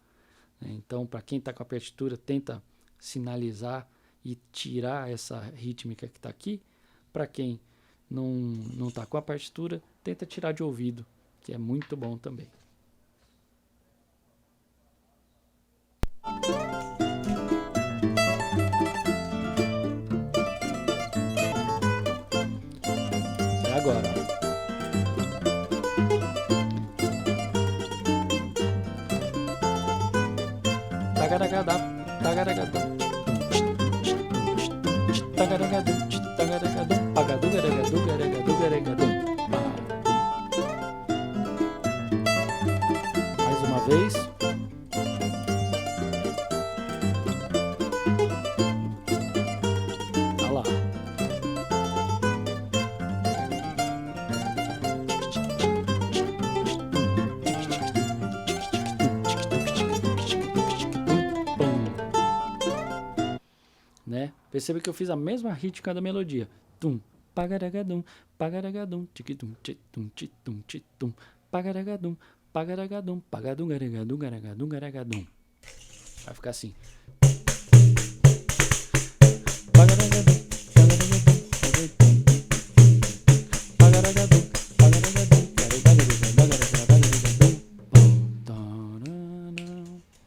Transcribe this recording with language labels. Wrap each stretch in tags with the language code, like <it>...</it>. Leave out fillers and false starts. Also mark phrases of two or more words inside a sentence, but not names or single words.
<pt>Então, para quem está com a partitura, tenta sinalizar e tirar essa rítmica que está aqui, para quem não tá com a partitura, tenta tirar de ouvido, que é muito bom também. É agora, ó. Tagaragadá, tagaragadá. Tagaragadum, tagaragadum, pagadugaragadu, garagadu, garagadum. Mais uma vez. Olha lá. Né? Perceba que eu fiz a mesma rítmica da melodia. Tum, pagaragadum, pagaragadum, tiquitum, titum, titum, titum, pagaragadum, pagaragadum, pagadum, garagadum, garagadum, garagadum. Vai ficar assim. Pagaragadum, pagaragadum, pagaragadum, pagaragadum.</pt>